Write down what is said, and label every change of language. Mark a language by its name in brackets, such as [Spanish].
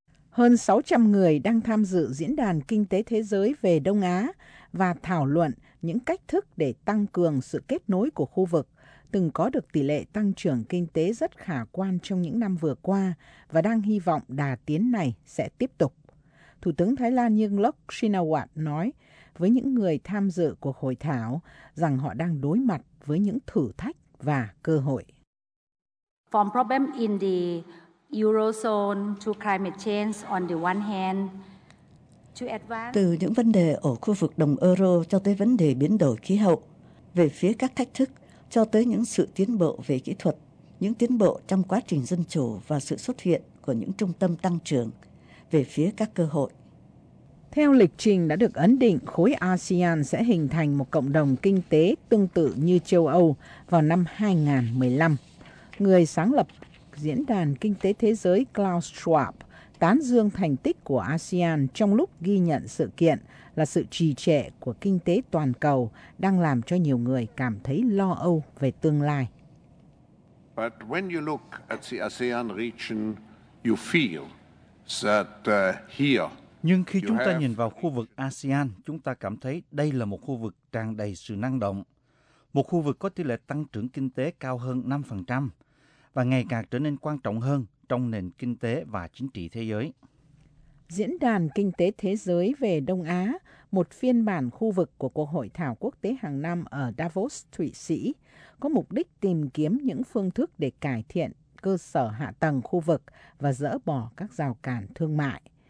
[Vietnamese] Hơn 600 người đang tham dự Diễn đàn Kinh tế Thế giới về Đông Á và thảo luận những cách thức để tăng cường sự kết nối của khu vực, từng có được tỷ lệ tăng trưởng kinh tế rất khả quan trong những năm vừa qua và đang hy vọng đà tiến này sẽ tiếp tục. Thủ tướng Thái Lan Yingluck Shinawat nói với những người tham dự cuộc hội thảo rằng họ đang đối mặt với những thử thách và cơ hội. [English] From problem in the Eurozone to climate change on the one hand, [Vietnamese] từ những vấn đề ở khu vực đồng euro cho tới vấn đề biến đổi khí hậu, về phía các thách thức cho tới những sự tiến bộ về kỹ thuật, những tiến bộ trong quá trình dân chủ và sự xuất hiện của những trung tâm tăng trưởng, về phía các cơ hội. Theo lịch trình đã được ấn định, khối ASEAN sẽ hình thành một cộng đồng kinh tế tương tự như châu Âu vào năm 2015. Người sáng lập Diễn đàn Kinh tế Thế giới Klaus Schwab tán dương thành tích của ASEAN trong lúc ghi nhận sự kiện là sự trì trệ của kinh tế toàn cầu đang làm cho nhiều người cảm thấy lo âu về tương lai. [English] But when you look at the ASEAN region, you feel that here. [Vietnamese] Nhưng khi chúng ta nhìn vào khu vực ASEAN, chúng ta cảm thấy đây là một khu vực tràn đầy sự năng động, một khu vực có tỷ lệ tăng trưởng kinh tế cao hơn 5% và ngày càng trở nên quan trọng hơn trong nền kinh tế và chính trị thế giới. Diễn đàn Kinh tế Thế giới về Đông Á, một phiên bản khu vực của cuộc hội thảo quốc tế hàng năm ở Davos, Thụy Sĩ, có mục đích tìm kiếm những phương thức để cải thiện cơ sở hạ tầng khu vực và dỡ bỏ các rào cản thương mại.